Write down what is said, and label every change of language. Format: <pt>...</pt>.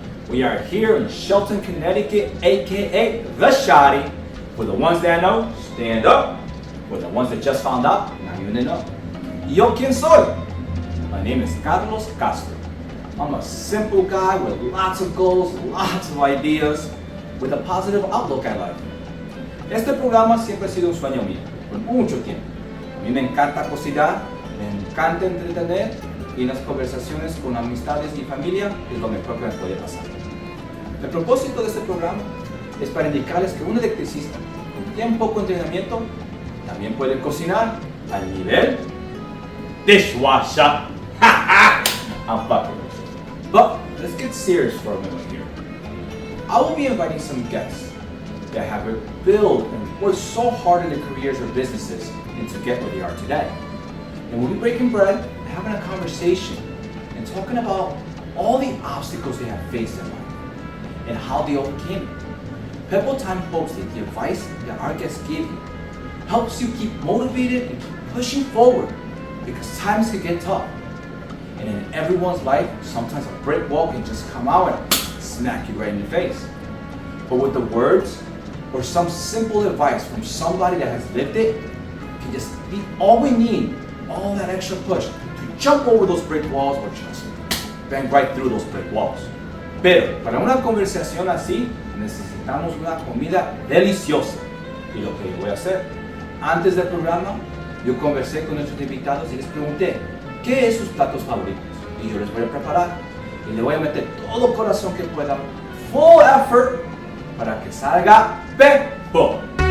<en>We are here in Shelton, Connecticut, aka The Shotty. For the ones that know, stand up. For the ones that just found out, not even to know.</en> <es>Yo, ¿quién soy?</es> <en>My name is Carlos Castro. I'm a simple guy with lots of goals, lots of ideas, with a positive outlook at life.</en> <es>Este programa siempre ha sido un sueño mío, por mucho tiempo. A mí me encanta cocinar, me encanta entretener y las conversaciones con amistades y familia es lo mejor que me puede pasar. El propósito de este programa es para indicarles que un electricista con bien poco entrenamiento también puede cocinar al nivel dishwasher.</es> <en>I'm fucking with you. But let's get serious for a minute here. I will be inviting some guests that have built and worked so hard in their careers or businesses and to get where they are today. And we'll be breaking bread, having a conversation, and talking about all the obstacles they have faced in life and how they overcame it. PePo-time hopes that the advice that our guests give you helps you keep motivated and keep pushing forward, because times can get tough. And in everyone's life, sometimes a brick wall can just come out and smack you right in the face. But with the words or some simple advice from somebody that has lived it, can just be all we need, all that extra push to jump over those brick walls or just bang right through those brick walls.</en> <es>Pero para una conversación así, necesitamos una comida deliciosa. Y lo que yo voy a hacer, antes del programa, yo conversé con nuestros invitados y les pregunté, ¿qué es sus platos favoritos? Y yo les voy a preparar y le voy a meter todo corazón que pueda,</es> <en>full effort,</en> <es>para que salga Peppo.</es>